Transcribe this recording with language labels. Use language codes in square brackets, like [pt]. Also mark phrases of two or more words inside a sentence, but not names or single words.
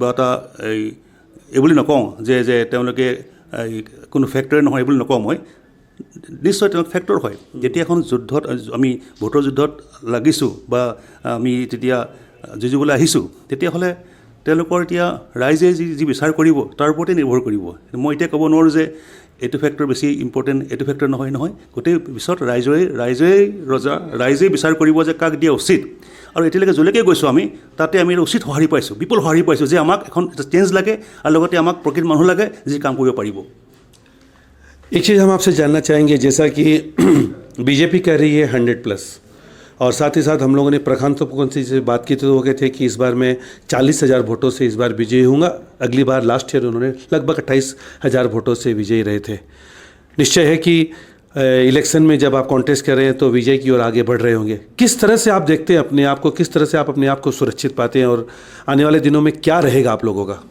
[as] এটা এই বুলি নকওঁ যে তেওঁলোকে কোনো ফেক্টৰে নহয় এই বুলি নকওঁ মই নিশ্চয় তেওঁলোক ফেক্টৰ হয় যেতিয়া এখন যুদ্ধত আমি ভোটৰ যুদ্ধত লাগিছোঁ বা আমি তেতিয়া যুঁজিবলৈ আহিছোঁ তেতিয়াহ'লে তেওঁলোকৰ এতিয়া ৰাইজে যি বিচাৰ কৰিব তাৰ ওপৰতে নিৰ্ভৰ কৰিব মই এতিয়া ক'ব নোৱাৰোঁ যে এইটো ফেক্টৰ বেছি ইম্পৰ্টেণ্ট এইটো ফেক্টৰ নহয় গোটেই পিছত ৰাইজেই বিচাৰ কৰিব যে কাক দিয়া উচিত আৰু এতিয়ালৈকে য'লৈকে গৈছোঁ আমি তাতে আমি উচিত সঁহাৰি পাইছোঁ বিপুল সঁহাৰি পাইছোঁ যে আমাক এখন এটা চেঞ্জ লাগে আৰু লগতে আমাক প্ৰকৃত মানুহ লাগে যি কাম কৰিব পাৰিব [hi] एक चीज़ हम आपसे जानना चाहेंगे जैसा कि बीजेपी कह रही है 100+ और साथ ही साथ हम लोगों ने प्रशांत फुकन से बात की तो वो कहते थे कि इस बार मैं 40,000 वोटों से इस बार विजयी हूँगा अगली बार [en] last year [hi] उन्होंने लगभग 28,000 वोटों से विजयी रहे थे निश्चय है कि इलेक्शन में जब आप कॉन्टेस्ट कर रहे हैं तो विजय की ओर आगे बढ़ रहे होंगे किस तरह से आप देखते हैं अपने आप को किस तरह से आप अपने आप को सुरक्षित पाते हैं और आने वाले दिनों में क्या रहेगा आप लोगों का